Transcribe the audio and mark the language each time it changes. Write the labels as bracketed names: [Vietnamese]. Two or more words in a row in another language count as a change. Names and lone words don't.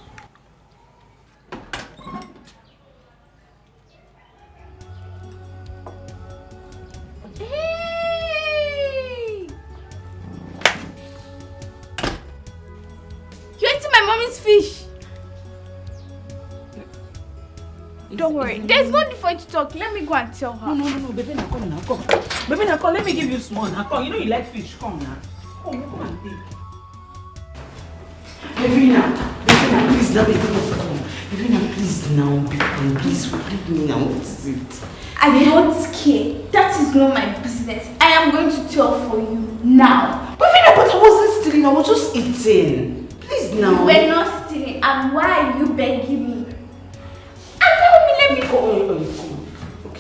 [English] Hey! You're eating my mommy's fish. Don't worry, there's no need for you to talk. Let me go and tell her. No, baby, now come now, come. Baby, now come. Let me give you small. Now come. You know you like fish. Come now. Come and take. Baby, now, please, now, baby, come. Baby, now, please, now, baby, please, forgive me now. What is it? I don't care. That is not my business. I am going to tell for you now. Baby, now, but I wasn't stealing. I was just eating. Please, now. You were not stealing. And why are you begging me? And let me go. Okay.